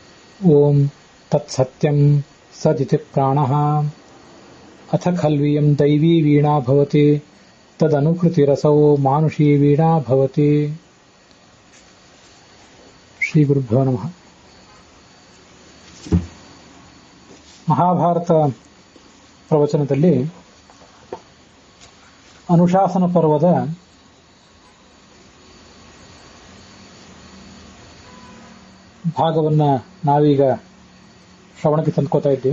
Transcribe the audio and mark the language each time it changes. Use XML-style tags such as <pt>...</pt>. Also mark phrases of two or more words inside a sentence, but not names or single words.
<sa>ಓಂ ತತ್ಸತ್ಯಂ ಸದಿತಿ ಪ್ರಾಣಃ ಅಥ ಖಲ್ವಿಯಂ ದೈವೀ ವೀಣಾ ಭವತಿ ತದನುಕೃತಿರಸೌ ಮಾನುಷೀ ವೀಣಾ ಭವತಿ. ಶ್ರೀ ಗುರುಭ್ಯೋ ನಮಃ.</sa> <kn>ಮಹಾಭಾರತ ಪ್ರವಚನದಲ್ಲಿ ಅನುಶಾಸನ ಪರ್ವದ ಭಾಗವನ್ನು ನಾವೀಗ ಶ್ರವಣಕ್ಕೆ ತಂದುಕೋತಾ ಇದ್ದೀವಿ.</kn>